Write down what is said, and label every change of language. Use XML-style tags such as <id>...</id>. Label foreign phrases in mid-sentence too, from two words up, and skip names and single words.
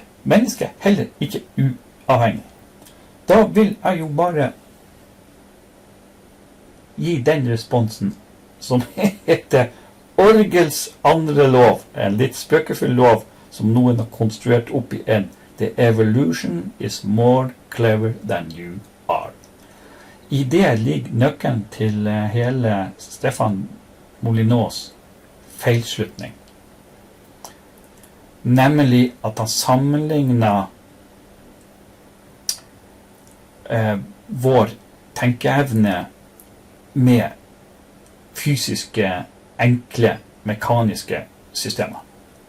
<no>Mennesket heller ikke uavhengig? Da vil jeg jo bare gi den responsen som heter orgels andre lov, en litt spøkefull lov som noen har konstruert opp i</no> <en>The evolution is more clever than you are.</en> <no>I det ligger nøkkelen til hele Stefan Molyneux feilslutning. Nemlig at han sammenligner vår tenkeevne med fysiske, enkle, mekaniske systemer.</no>